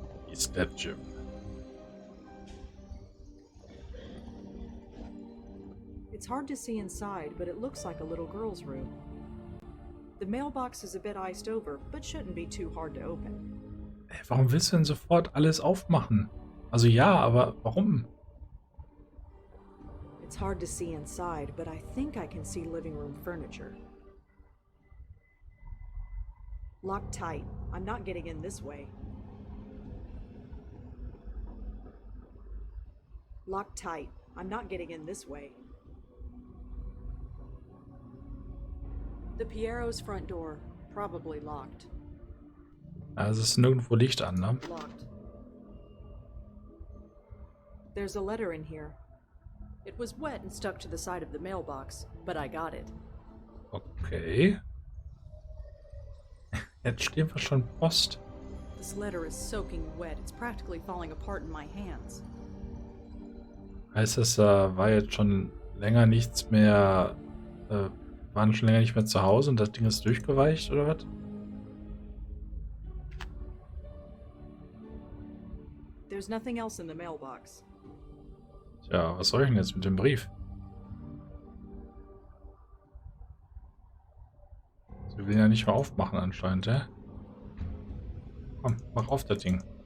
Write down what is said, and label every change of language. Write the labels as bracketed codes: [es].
[en] Is that Jim? It's hard to see inside, but it looks like a little girl's room. The mailbox is a bit iced over, but shouldn't be too hard to open. [de] Ey, warum willst du denn sofort alles aufmachen? Also ja, aber warum? [en] It's hard to see inside, but I think I can see living room furniture. Locked tight. I'm not getting in this way. Locked tight. I'm not getting in this way. The Piero's front door. Probably locked. [de] Also es ist nirgendwo Licht an, ne? [en] Locked. There's a letter in here. It was wet and stuck to the side of the mailbox, but I got it. Okay. [de] Jetzt stehen wir schon Post. [en] This letter is soaking wet. It's practically falling apart in my hands. [de] Heißt das, war jetzt schon länger nichts mehr, waren schon länger nicht mehr zu Hause und das Ding ist durchgeweicht oder was? [en] There's nothing else in the mailbox. [de] Tja, was soll ich denn jetzt mit dem Brief? Sie will ja nicht mehr aufmachen anscheinend, hä? Komm, mach auf das Ding.